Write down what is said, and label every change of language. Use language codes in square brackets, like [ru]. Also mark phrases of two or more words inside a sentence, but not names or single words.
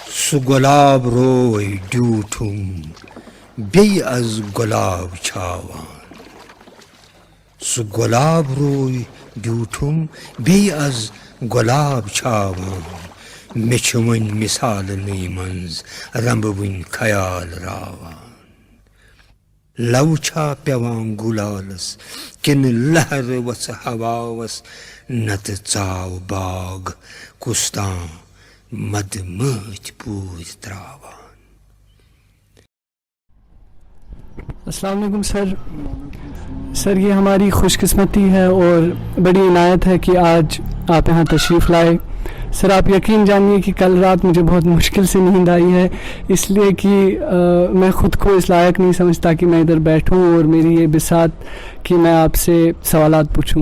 [ks] سو گلاب روی ڈیوٹھم بی از گلاب چھاوان سو گلاب روی ڈیوٹھم بی از گلاب چھاوان مے چھ ون مثال نی منز رمب ون خیال راوان لو چھا پیوان گلالس کن لہر وس ہواوس نت ژاو باغ کستان مد مچ پوز تراوان. [ur] السلام علیکم سر یہ ہماری خوش قسمتی ہے اور بڑی عنایت ہے کہ آج آپ یہاں تشریف لائے. سر آپ یقین جانیے کہ کل رات مجھے بہت مشکل سے نیند آئی ہے، اس لیے کہ میں خود کو اس لائق نہیں سمجھتا کہ میں ادھر بیٹھوں اور میری یہ بساط کہ میں آپ سے سوالات پوچھوں.